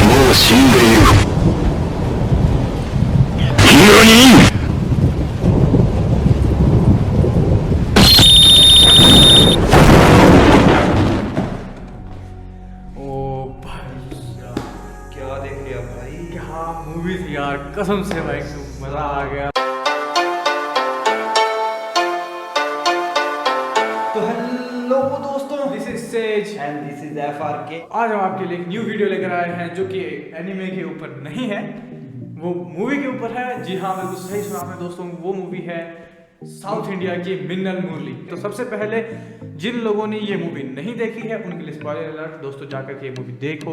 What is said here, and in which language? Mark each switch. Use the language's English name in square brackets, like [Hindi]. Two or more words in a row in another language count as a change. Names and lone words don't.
[Japanese] は死んでいる。何？ [Hindi] क्या देख लिया भाई? क्या मूवी थी यार, कसम से भाई मजा आ गया। तो हेलो दोस्तों, [English] this is Sage and this is FRK. [Hindi] आज हम आपके लिए एक न्यू वीडियो लेकर आए हैं जो कि एनिमे के ऊपर नहीं है, वो मूवी के ऊपर है। जी हाँ, बिल्कुल सही सुना आपने दोस्तों, वो मूवी है साउथ इंडिया की मिन्नल मुरली। तो सबसे पहले जिन लोगों ने ये मूवी नहीं देखी है उनके लिए [English] spoiler alert, [Hindi] दोस्तों जाकर के ये मूवी देखो।